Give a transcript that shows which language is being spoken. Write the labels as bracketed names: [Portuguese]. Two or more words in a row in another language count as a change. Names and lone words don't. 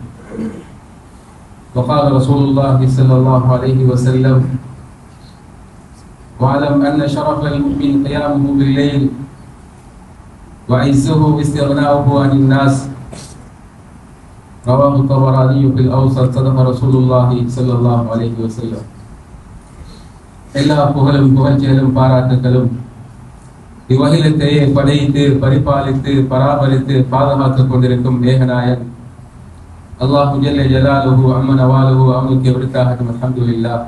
[Arabic] وقال رسول الله صلى الله عليه وسلم: واعلم أن شرف المؤمن قيامه بالليل وعزه استغناؤه عن الناس. رواه الطبراني في الأوسط. صدق رسول الله صلى الله عليه وسلم. [Tamil] எல்லா புகழும் புகழ்ச்சிகளும் பாராட்டுகளும் இவ்வகிலத்தையே படைத்து பரிபாலித்து பராமரித்து பாதுகாத்துக் கொண்டிருக்கும் ஏகநாயன் [Arabic] الله جل جلاله عم نواله [Tamil] அவனுக்கு விடுத்தாகட்டும். [Arabic] الحمد لله.